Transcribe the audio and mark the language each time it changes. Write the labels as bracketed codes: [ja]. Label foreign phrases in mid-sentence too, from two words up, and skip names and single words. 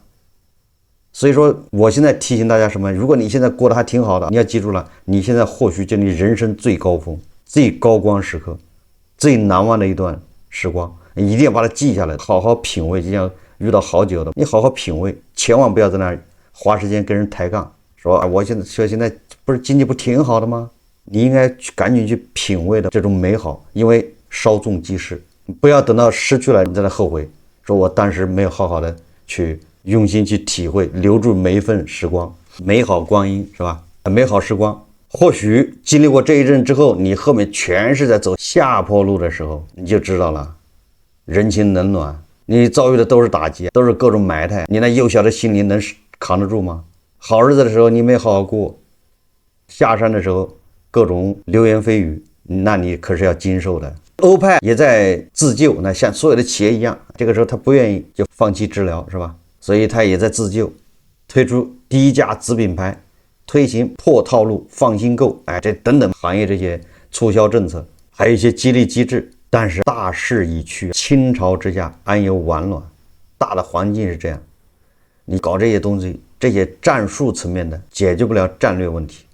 [zh] 所以說我現在提醒大家什麼，如果你現在過得還挺好的，你要記住了，你現在或許就你人生最高峰，最高光時刻，最難忘的一段時光，你一定要把它記下來，好好品味。就像遇到好酒的，你好好品味，千萬不要在那兒花時間跟人抬槓，說我现在不是經濟不挺好的嗎？你應該趕緊去品味的這種美好，因為稍縱即逝，不要等到失去了你再來後悔，說我當時沒有好好的去用心去體會，留住每一份時光，美好光陰，是吧？美好時光，或許經歷過這一陣之後，你後面全是在走下坡路的時候，你就知道了，人情冷暖，你遭遇的都是打擊，都是各種埋汰，你那幼小的心靈能扛得住嗎？好日子的時候你沒好好過，下山的時候各種流言蜚語，那你可是要經受的。歐派也在自救，那像所有的企業一樣，這個時候他不願意就放棄治療，是吧？所以他也在自救，推出低價子品牌，推行破套路放心購，這等等行業這些促銷政策，還有一些激勵機制。但是大勢已去，傾巢之下安有完卵，大的環境是這樣，你搞這些東西，這些戰術層面的解決不了戰略問題。